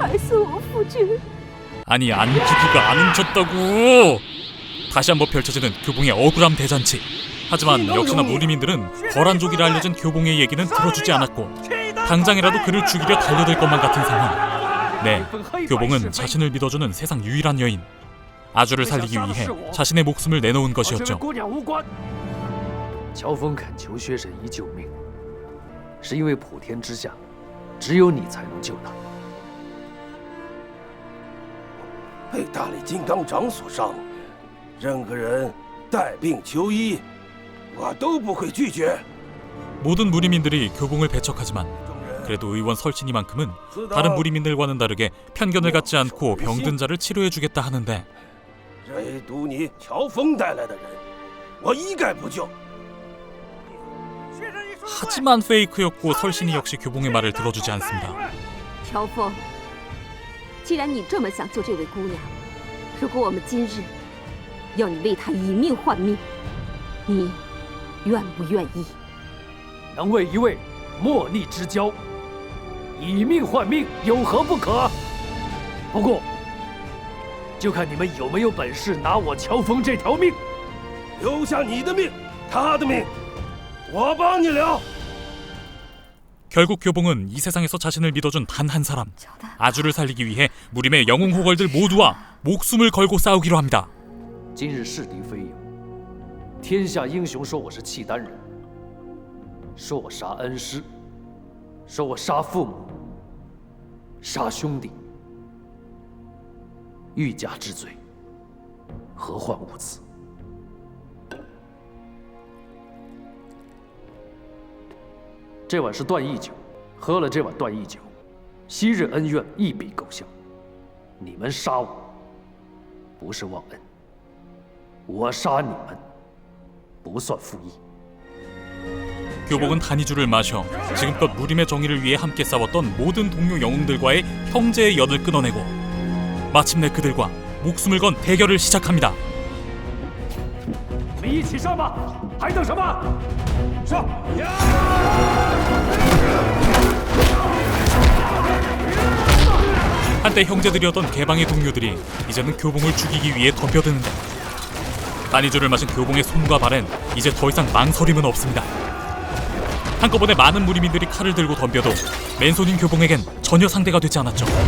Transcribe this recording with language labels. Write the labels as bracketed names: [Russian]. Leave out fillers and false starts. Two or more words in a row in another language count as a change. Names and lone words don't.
[Chinese] 死我夫君！ [Korean] 아니 안기부가 안 훔쳤다고. 다시 한번 펼쳐지는 교봉의 억울함 대잔치. 하지만 역시나 무리민들은 거란족이라 알려진 교봉의 얘기는 들어주지 않았고 당장이라도 그를 죽이려 달려들 것만 같은 상황. 네, 교봉은 자신을 믿어주는 세상 유일한 여인. 아주를 살리기 위해 자신의 목숨을 내놓은 것이었죠. [Chinese] 乔峰恳求薛神医救命，是因为普天之下只有你才能救他。被大力金刚掌所伤，任何人带病求医，我都不会拒绝。 [Korean] 모든 무리민들이 교봉을 배척하지만 그래도 의원 설신이만큼은 다른 무리민들과는 다르게 편견을 갖지 않고 병든 자를 치료해주겠다 하는데 [Chinese] 唯独你乔峰带来的人，我一概不救。 [Korean] 하지만 페이크였고 설신이 역시 교봉의 말을 들어주지 않습니다. [Chinese] 乔峰，既然你这么想救这位姑娘，如果我们今日要你为她以命换命，你愿不愿意？能为一位莫逆之交以命换命，有何不可？不过，就看你们有没有本事拿我乔峰这条命。留下你的命，他的命，我帮你留。 [Korean] 결국 교봉은 이 세상에서 자신을 믿어준 단 한 사람 아주를 살리기 위해 무림의 영웅 호걸들 모두와 목숨을 걸고 싸우기로 합니다. [Chinese] 今日是敌非友，天下英雄说我是契丹人，说我杀恩师，说我杀父母，杀兄弟，欲加之罪，何患无辞？这碗是断义酒，喝了这碗断义酒，昔日恩怨一笔勾销。你们杀我，不是忘恩；我杀你们，不算负义。 [Korean] 교봉은 단이주를 마셔 지금껏 무림의 정의를 위해 함께 싸웠던 모든 동료 영웅들과의 형제의 연을 끊어내고 마침내 그들과 목숨을 건 대결을 시작합니다. [Chinese] 我们一起上吧，还等什么？上！ [Korean] 한때 형제들이었던 개방의 동료들이 이제는 교봉을 죽이기 위해 덤벼드는데 단이주를 마신 교봉의 손과 발엔 이제 더 이상 망설임은 없습니다. 한꺼번에 많은 무리민들이 칼을 들고 덤벼도 맨손인 교봉에겐 전혀 상대가 되지 않았죠.